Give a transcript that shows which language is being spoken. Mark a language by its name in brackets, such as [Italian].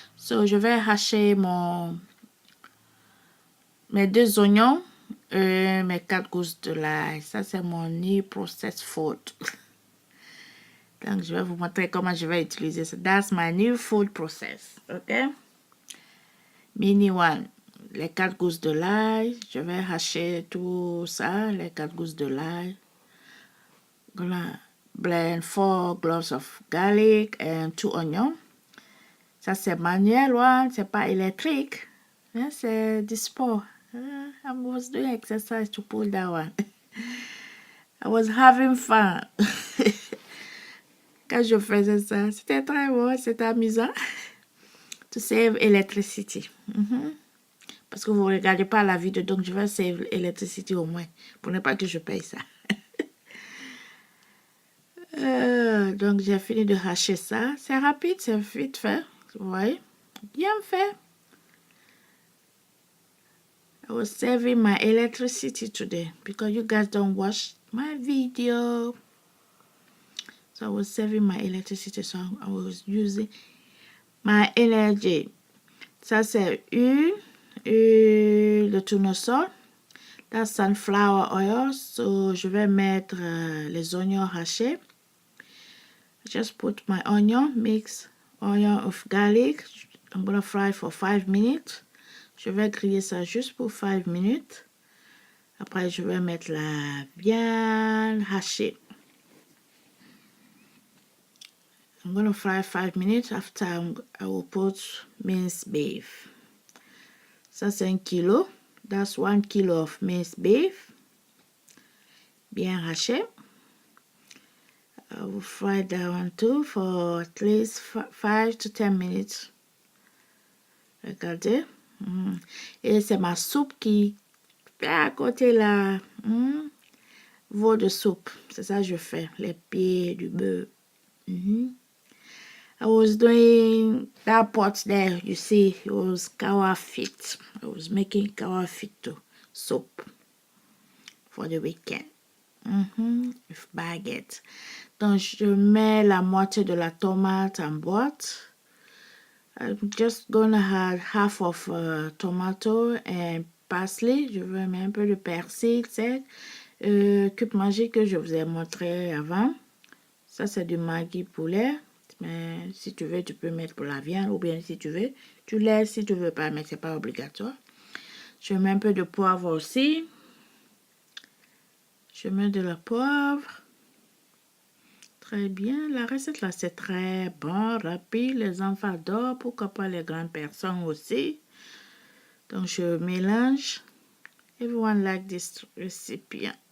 [French] So je vais hacher mes 2 oignons, mes 4 gousses de l'ail. Ça c'est mon [English] new processed food. [French] Donc je vais vous montrer comment je vais utiliser ça. [English] That's my new food process, ok? Mini one, [French] les 4 gousses de l'ail, je vais hacher tout ça, les 4 gousses de l'ail. [English] Gonna blend 4 cloves of garlic and 2 onions. [French] Ça c'est manuel one, c'est pas électrique, c'est du sport. [English] I was doing exercise to pull that one. I was having fun. [French] Quand je faisais ça, c'était très bon, c'était amusant. [English] To save electricity. [French] Parce que vous ne regardez pas la vidéo, donc je vais [English] save electricity [French] au moins, pour ne pas que je paye ça. Donc j'ai fini de hacher ça. C'est rapide, c'est vite fait. Vous voyez? Bien fait. [English] I was saving my electricity today because you guys don't watch my video. So I was saving my electricity, so I was using my energy. [French] Ça c'est huile de tournesol. [English] That's sunflower oil. [French] So je vais mettre les oignons hachés. [English] Just put my onion, mix onion of garlic. I'm gonna fry for 5 minutes. [French] Je vais griller ça juste pour 5 minutes. Après, je vais mettre la viande hachée. [English] I'm gonna fry 5 minutes. After, I will put minced beef. [French] Ça, c'est 1 kilo. [English] That's 1 kilo of minced beef. [French] Bien haché. [English] I will fry that one too for at least 5 to 10 minutes. [French] Regardez. Et c'est ma soupe qui est à côté là. Veau de soupe. C'est ça que je fais. Les pieds du bœuf. [English] I was doing that pot there. You see, it was cow feet. I was making cow feet soup for the weekend. With baguette. [French] Donc, je mets la moitié de la tomate en boîte. [English] I'm just gonna add half of tomato and parsley. [French] Je vais mettre un peu de persil sec. Cube magique que je vous ai montré avant. Ça, c'est du Maggi poulet. Mais si tu veux, tu peux mettre pour la viande. Ou bien, si tu veux, tu laisses. Si tu veux pas, mais c'est pas obligatoire. Je mets un peu de poivre aussi. Je mets de la poivre. Très bien. La recette là, c'est très bon, rapide. Les enfants adorent. Pourquoi pas les grandes personnes aussi. Donc, je mélange. [English] Everyone like this recipe.